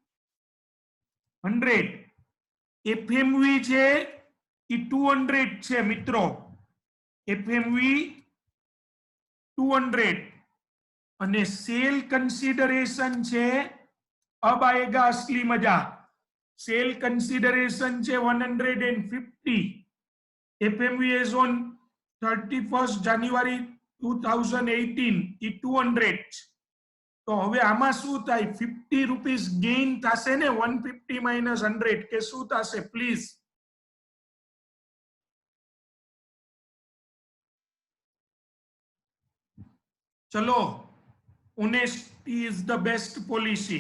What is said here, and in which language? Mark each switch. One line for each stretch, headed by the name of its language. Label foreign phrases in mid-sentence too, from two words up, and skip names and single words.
Gujarati: 100. એફએમવી છે એ 200 છે મિત્રો. એફએમવી 200 અને
English: sale consideration
Gujarati: છે,
Hindi: अब आएगा असली मजा.
English: sale consideration
Gujarati: છે 150.
English: એફએમવી is on 31st January 2018 એ 200.
Gujarati: તો હવે આમાં શું થાય? 50
English: rupees gain
Gujarati: થશે ને, 150 માઇનસ 100 કે શું થશે પ્લીઝ?
English: ચલો, honesty is the best policy.